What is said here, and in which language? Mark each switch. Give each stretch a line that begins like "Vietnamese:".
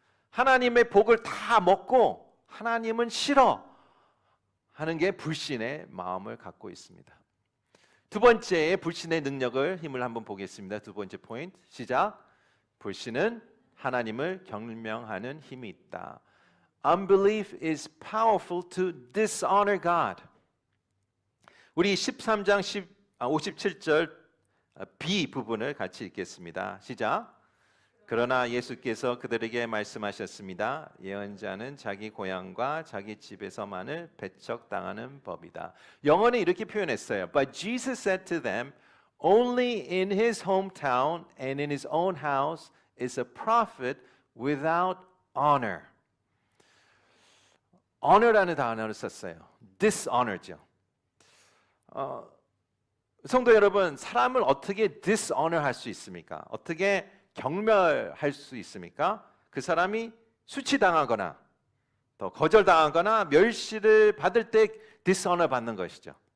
Korean: 하나님의 복을 다 먹고 하나님은 싫어 하는 게 불신의 마음을 갖고 있습니다. 두 번째 불신의 능력을 힘을 한번 보겠습니다. 두 번째 포인트 시작. 불신은 하나님을 경멸하는 힘이 있다.
English: Unbelief is powerful to dishonor God.
Korean: 우리 13장 57절 B 부분을 같이 읽겠습니다. 시작. 그러나 예수께서 그들에게 말씀하셨습니다. 예언자는 자기 고향과 자기 집에서만을 배척당하는 법이다. 영어는 이렇게 표현했어요.
English: But Jesus said to them, only in his hometown and in his own house is a prophet without honor.
Korean: honor라는 단어를 썼어요. dishonor죠. 성도 여러분, 사람을 어떻게 dishonor 할 수 있습니까? 어떻게 경멸할 수 있습니까? 그 사람이 수치당하거나 또 거절당하거나 멸시를 받을 때 dishonor 받는 것이죠.